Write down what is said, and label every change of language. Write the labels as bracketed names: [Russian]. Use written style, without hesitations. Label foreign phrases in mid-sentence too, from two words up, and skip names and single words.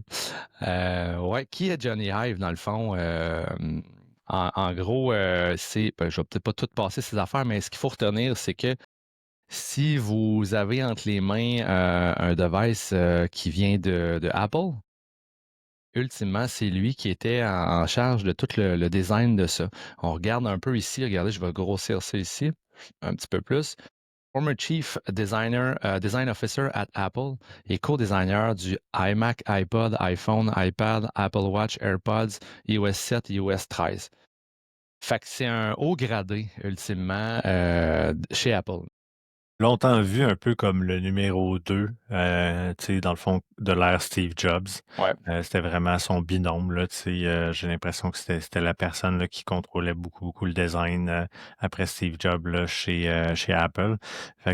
[French] Ouais, qui est Johnny Hive dans le fond? En gros, je vais peut-être pas tout passer ces affaires, mais ce qu'il faut retenir, c'est que si vous avez entre les mains un device qui vient de Apple, ultimement, c'est lui qui était en charge de tout le design de ça. On regarde un peu ici, regardez, je vais grossir ça ici un petit peu plus. [English] Former Chief Designer, Design Officer at Apple [French] et co-designer du [English] iMac, iPod, iPhone, iPad, Apple Watch, AirPods, iOS 7, iOS 13. [French] Fait que c'est un haut gradé, ultimement, chez Apple. Longtemps vu un peu comme le numéro 2, tu sais, dans le fond, de l'ère Steve Jobs. Ouais. C'était vraiment son binôme, là, tu sais, j'ai l'impression que c'était la personne là, qui contrôlait beaucoup, beaucoup le design après Steve Jobs là, chez Apple.